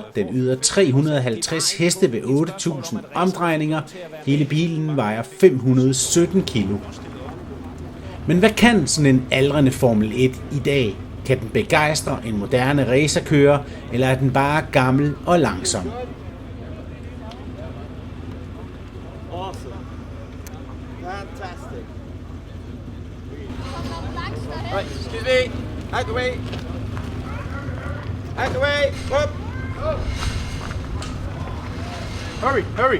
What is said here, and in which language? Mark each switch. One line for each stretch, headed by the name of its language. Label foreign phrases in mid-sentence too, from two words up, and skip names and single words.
Danish: Den yder 350 heste ved 8.000 omdrejninger. Hele bilen vejer 517 kilo. Men hvad kan sådan en aldrende Formel 1 i dag? Kan den begejstre en moderne racerkører, eller er den bare gammel og langsom?
English: Awesome. Fantastic. Right, excuse me. Out the way! Out the way! Up! Hurry, hurry!